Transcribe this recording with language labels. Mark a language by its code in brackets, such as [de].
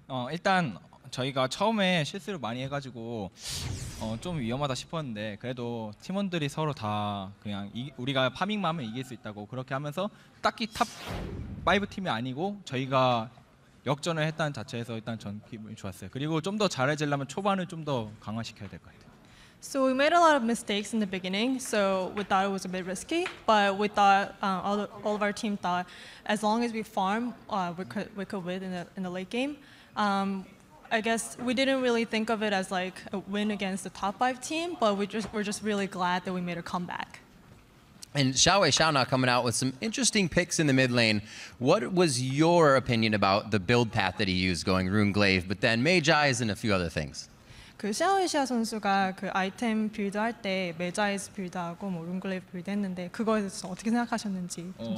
[ko] 일단 저희가 처음에 실수를 많이 해가지고 좀 위험하다 싶었는데 그래도 팀원들이 서로 다 그냥 우리가 파밍만 하면 이길 수 있다고 그렇게 하면서 딱히 탑5 팀이 아니고 저희가 역전을 했다는 자체에서 일단 전 기분이 좋았어요. 그리고 좀 더 잘해지려면 초반을 좀 더 강화시켜야 될 것 같아요. [en] So we made a lot of mistakes in the beginning, so we thought it was a bit risky, but we thought all of our team thought as long as we farm, we could win in the late game. I guess we didn't really think of it as like a win against the top 5 team, but we're just really glad that we made a comeback. And Xiaowei Xiaona coming out with some interesting picks in the mid lane. What was your opinion about the build path that he used, going Rune Glaive, but then Magi and a few other things? [ko] 그 샤오이시아 선수가 그 아이템 빌드 할 때 메자이즈 빌드하고 뭐 룬글레이브 빌드 했는데 그거에 대해서 어떻게 생각하셨는지.